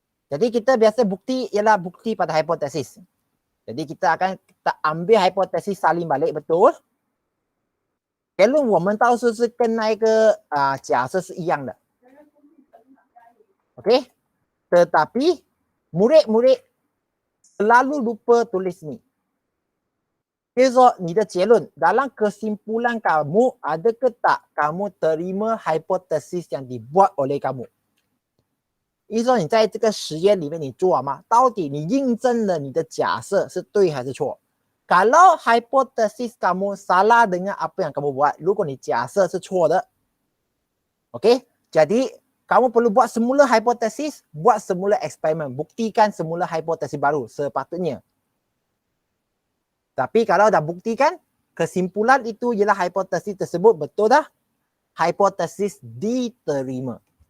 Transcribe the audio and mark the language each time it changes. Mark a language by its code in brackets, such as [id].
[ms] Jadi kita biasa bukti ialah bukti pada hipotesis. Jadi kita akan ambil hipotesis salin balik betul. [zh] 结论我们到时是跟那一个假设是一样的。 [ms] OK? Tetapi murid-murid selalu lupa tulis ni. [zh] 就是说你的结论 [ms] dalam kesimpulan kamu ada ke tak kamu terima hipotesis yang dibuat oleh kamu. [zh] 意思说你在这个实验里面你做吗？到底你印证了你的假设是对还是错？ [ms] Kalau hipotesis kamu salah dengan apa yang kamu buat, [zh] 如果你假设是错的 [ms] OK? Jadi kamu perlu buat semula hipotesis, buat semula eksperimen, buktikan semula hipotesis baru sepatutnya. Tapi kalau dah buktikan, kesimpulan itu ialah hipotesis tersebut betul dah, hipotesis diterima.